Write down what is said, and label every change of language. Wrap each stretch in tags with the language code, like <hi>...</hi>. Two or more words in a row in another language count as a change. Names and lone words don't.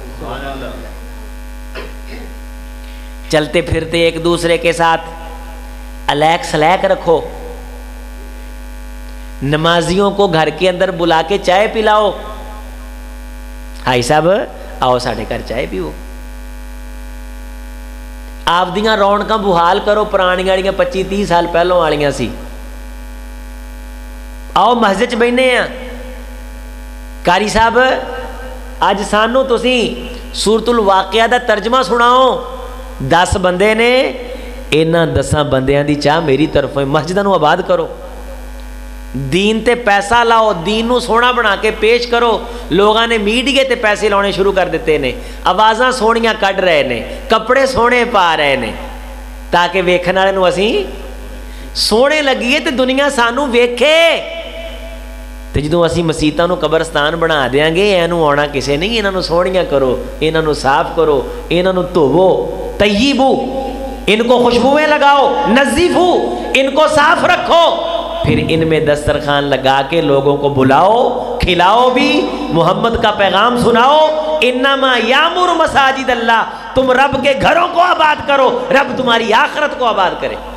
<ur>چلتے پھرتے ایک دوسرے کے ساتھ الیک سلیک رکھو. نمازیوں کو گھر کے اندر بلا کے چائے پلاؤ.</ur> <pa>بھائی صاحب آؤ ساڈے گھر چائے پیو. آپ دیاں رونقاں بحال کرو، پرانی والیاں 25-30 سال پہلوں والیاں سی. آؤ مسجد چ بہنے ہیں. قاری صاحب اج سانو تسی سورۃ الواقعہ دا ترجمہ سناؤ. 10 بندے نے، انہاں 10 بندیاں دی چاہ میری طرفوں مسجداں نو آباد کرو. دین تے پیسہ لاؤ، دین نو سونا بنا کے پیش کرو. لوگاں نے میڈیا تے پیسے لانے شروع کر دیتے نے، آوازاں سونیاں کڈ رہے نے، کپڑے سونے پا رہے نے، تاکہ ویکھن والے نو اسی سونے لگیے تے دنیا سانو ویکھے. تے جدوں اسی مسیتاں نو قبرستان بنا دیاں گے، اینو آنا کسے نہیں. انہاں نو سونیاں کرو، انہاں نو صاف کرو، انہاں نو دھوو، طیبو،</pa> <ur>ان کو خوشبوئیں لگاؤ،</ur> <pa>نظیفو،</pa> <ur>ان کو صاف رکھو. پھر ان میں دسترخوان لگا کے لوگوں کو بلاؤ، کھلاؤ بھی، محمد کا پیغام سناؤ.</ur> <ar>انما یامر مساجد اللہ.</ar> <ur>تم رب کے گھروں کو آباد کرو، رب تمہاری آخرت کو آباد کرے.</ur>